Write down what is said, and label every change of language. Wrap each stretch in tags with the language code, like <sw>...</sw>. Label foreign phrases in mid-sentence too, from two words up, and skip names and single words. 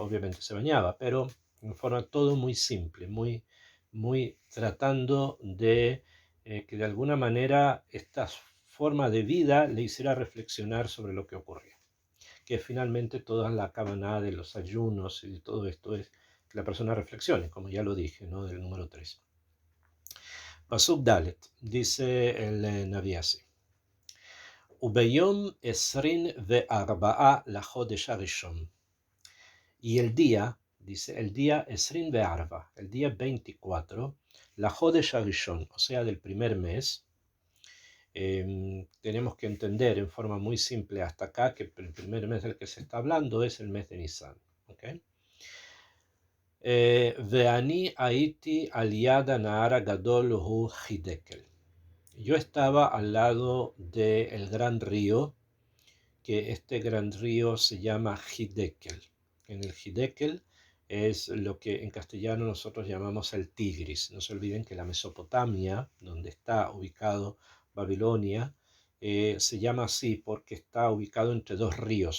<es>Obviamente se bañaba, pero en forma todo muy simple, muy, muy tratando de que de alguna manera esta forma de vida le hiciera reflexionar sobre lo que ocurría. Que finalmente toda la cabana de los ayunos y de todo esto es que la persona reflexione, como ya lo dije, ¿no? Del número 3.</es> <he>פסוק דלת,</he> <es>dice el Naví así.</es> <he>וּבְיוֹם עֶשְׂרִים וְאַרְבָּעָה לַחֹדֶשׁ הָרִאשׁוֹן.</he> <es>Y el día, dice, el día</es> <he>עשרים וארבעה,</he> <es>el día 24,</es> <he>לחודש הראשון,</he> <es>o sea, del primer mes, tenemos que entender en forma muy simple hasta acá que el primer mes del que se está hablando es el mes de Nisan. ¿Okay?</es> <he>וַאֲנִי הָיִיתִי עַל יַד הַנָּהָר הַגָּדוֹל הוּא חִדָּקֶל.</he> <es>Yo estaba al lado del gran río, que este gran río se llama Hiddekel. En el Hiddekel es lo que en castellano nosotros llamamos el Tigris. No se olviden que la Mesopotamia, donde está ubicado Babilonia, se llama así porque está ubicado entre dos ríos.</es>